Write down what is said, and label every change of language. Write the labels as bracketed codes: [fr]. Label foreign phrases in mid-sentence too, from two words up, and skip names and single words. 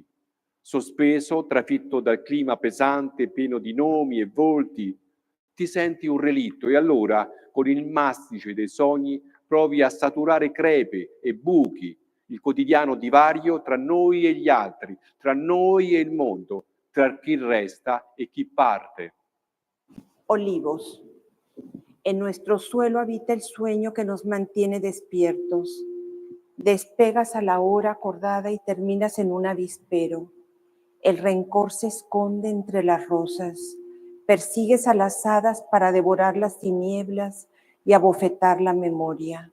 [it] Sospeso, trafitto dal clima pesante, pieno di nomi e volti, ti senti un relitto e allora, con il mastice dei sogni, provi a saturare crepe e buchi, il quotidiano divario tra noi e gli altri, tra noi e il mondo, tra chi resta e chi parte. [es] Olivos. En nuestro suelo habita el sueño que nos mantiene despiertos. Despegas a la hora acordada y terminas en un avispero. El rencor se esconde entre las rosas. Persigues a las hadas para devorar las tinieblas y abofetar la memoria.